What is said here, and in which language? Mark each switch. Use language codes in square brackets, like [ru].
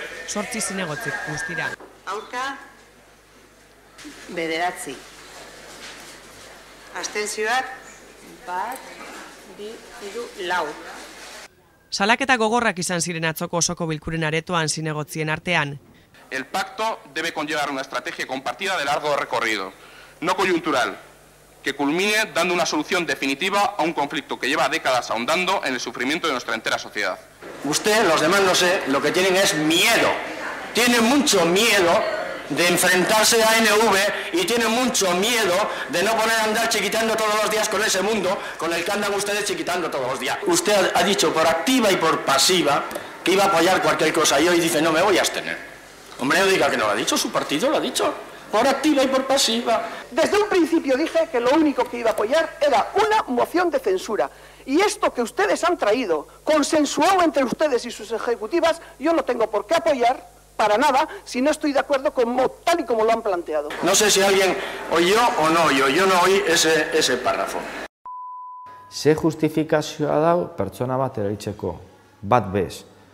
[eu] 8 zinegotzik guztira. Aurka, 9. Abstentzioak 1, 2, 3, 4. Salaketa gogorrak izan ziren atzoko osoko bilkuren aretoan zinegotzien artean. [es] El pacto debe conllevar una estrategia compartida de largo recorrido, no coyuntural, que culmine dando una solución definitiva a un conflicto que lleva décadas ahondando en el sufrimiento de nuestra entera sociedad. Usted, los demás no sé, lo que tienen es miedo. Tienen mucho miedo de enfrentarse a ANV y tienen mucho miedo de no poner a andar chiquitando todos los días con ese mundo con el que andan ustedes chiquitando todos los días. Usted ha dicho por activa y por pasiva que iba a apoyar cualquier cosa y hoy dice no me voy a abstener. Hombre, no diga que no lo ha dicho, su partido lo ha dicho. Por activa y por pasiva. Desde un principio dije que lo único que iba a apoyar era una moción de censura. Y esto que ustedes han traído, consensuado entre ustedes y sus ejecutivas, yo no tengo por qué apoyar para nada si no estoy de acuerdo con tal y como lo han planteado. No sé si alguien oyó o no oyó, yo no oí ese párrafo. [eu] Ze justifikazioa dau pertsona bat erailtzeko, bat bez.